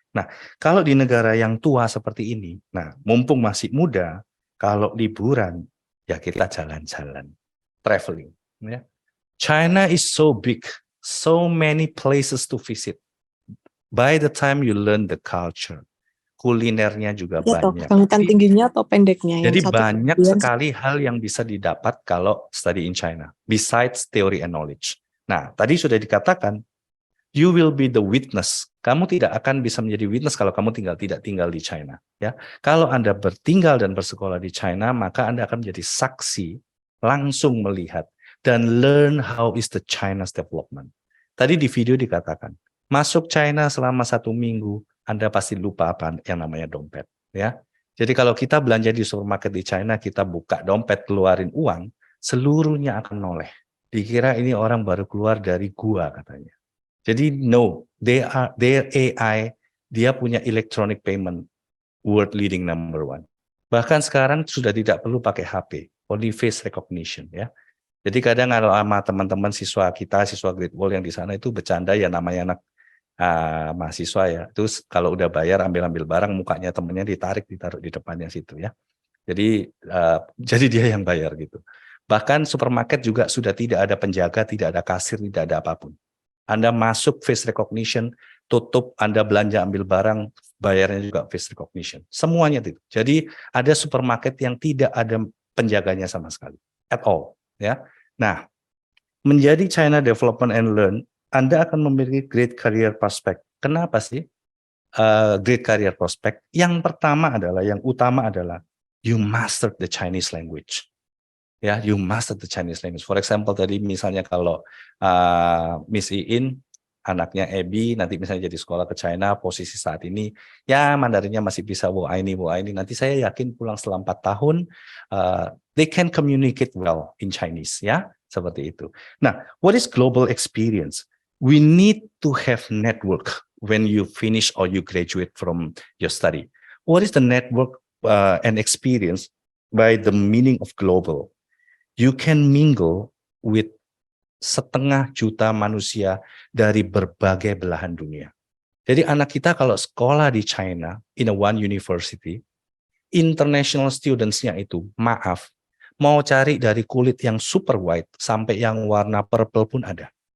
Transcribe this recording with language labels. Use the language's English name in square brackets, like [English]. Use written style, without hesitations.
[Indonesian] Nah, kalau di negara yang tua seperti ini, nah mumpung masih muda, kalau liburan ya kita jalan-jalan, traveling. Ya. [English] China is so big, so many places to visit. By the time you learn the culture, [Indonesian] kulinernya juga Ya toh, banyak. kebanyakan tingginya atau pendeknya Jadi yang satu banyak kemudian sekali hal yang bisa didapat kalau [English] study in China, besides theory and knowledge. [Indonesian] Nah, tadi sudah dikatakan, [English] you will be the witness. [Indonesian] Kamu tidak akan bisa menjadi witness kalau kamu tidak tinggal di China. Ya, kalau Anda bertinggal dan bersekolah di China, maka Anda akan menjadi saksi, langsung melihat dan [English] learn how is the China's development. [Indonesian] Tadi di video dikatakan, masuk China selama 1 minggu, Anda pasti lupa apa yang namanya dompet. Ya, jadi kalau kita belanja di supermarket di China, kita buka dompet, keluarin uang, seluruhnya akan noleh. Dikira ini orang baru keluar dari gua katanya. [English] Jadi no, their AI, [Indonesian] dia punya [English] electronic payment, world leading number 1. [Indonesian] Bahkan sekarang sudah tidak perlu pakai HP, [English] only face recognition [Indonesian] ya. Jadi kadang kalau sama teman-teman siswa kita, siswa Great Wall yang di sana itu bercanda ya, namanya anak mahasiswa ya. Terus kalau udah bayar ambil barang, mukanya temennya ditaruh di depannya situ ya. Jadi jadi dia yang bayar gitu. Bahkan supermarket juga sudah tidak ada penjaga, tidak ada kasir, tidak ada apapun. Anda masuk face recognition, tutup, Anda belanja ambil barang, bayarnya juga face recognition. Semuanya itu. Jadi ada supermarket yang tidak ada penjaganya sama sekali. [English] At all. [Indonesian] Ya. Nah, menjadi [English] China Development and Learn, [Indonesian] Anda akan memiliki [English] great career prospect. [Indonesian] Kenapa sih [English] great career prospect? [Indonesian] Yang pertama adalah, yang utama adalah, [English] you master the Chinese language. Ya, you master the Chinese language. For example, [Indonesian] tadi misalnya kalau Miss Iin, anaknya Abby, nanti misalnya jadi sekolah ke China, posisi saat ini, ya Mandarinnya masih bisa wo ini. Nanti saya yakin pulang setelah 4 tahun, [English] they can communicate well in Chinese, [Indonesian] ya, seperti itu. [English] Nah, what is global experience? We need to have network when you finish or you graduate from your study. What is the network and experience by the meaning of global? You can mingle with [Indonesian] 500 juta manusia dari berbagai belahan dunia. Jadi anak kita kalau sekolah di China, [English] in a one university, [Indonesian] international students-nya itu, maaf, mau cari dari kulit yang super white sampai yang warna purple pun ada.